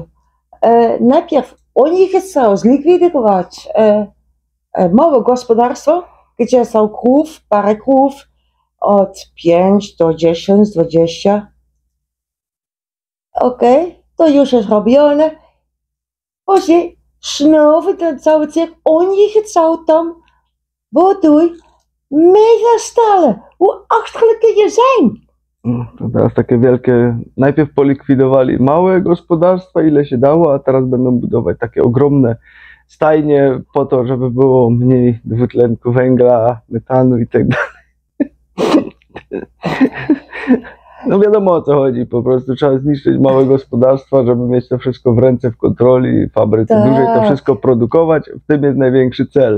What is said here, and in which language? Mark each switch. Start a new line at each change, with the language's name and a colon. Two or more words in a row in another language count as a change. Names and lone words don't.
Polish: Najpierw oni chcą zlikwidować małe gospodarstwo, gdzie są krów, parę krów od 5 do 10, 20. To już jest robione. Później znowu ten cały cyrk, oni chcą tam buduj megastalen.
Dutch: Hoe achterlijk kun je zijn?
Polish: To teraz takie wielkie, najpierw polikwidowali małe gospodarstwa, ile się dało, a teraz będą budować takie ogromne stajnie po to, żeby było mniej dwutlenku węgla, metanu i tak dalej. No wiadomo, o co chodzi, po prostu trzeba zniszczyć małe gospodarstwa, żeby mieć to wszystko w ręce, w kontroli, w fabryce dużej, to wszystko produkować, w tym jest największy cel.